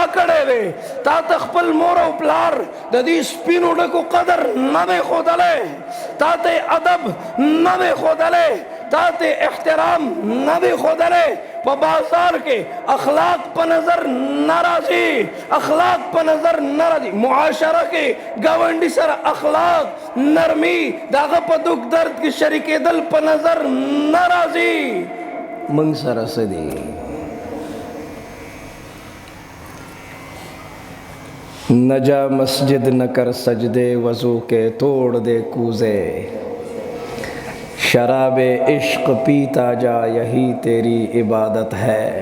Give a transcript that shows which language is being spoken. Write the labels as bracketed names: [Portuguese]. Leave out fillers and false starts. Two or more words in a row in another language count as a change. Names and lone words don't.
[Pashto] کړی دی تا ته خپل مور او پلار د دې سپینو ډکو قدر نه دی ښودلی تا ته ادب نه دی ښودلی تا ته احترام نه دی ښودلی په بازار کې اخلاق په نظر نه راځي اخلاق په نظر نه راځي معاشره کې ګاونډي سره اخلاق نرمي د هغه په دک درد کې شریکېدل په نظر نه راځي موږ سره څه دي [Urdu] نہ جا مسجد نہ کر سجدے وضو کے توڑ دے کوزے شراب عشق پیتا جا یہی تیری عبادت ہے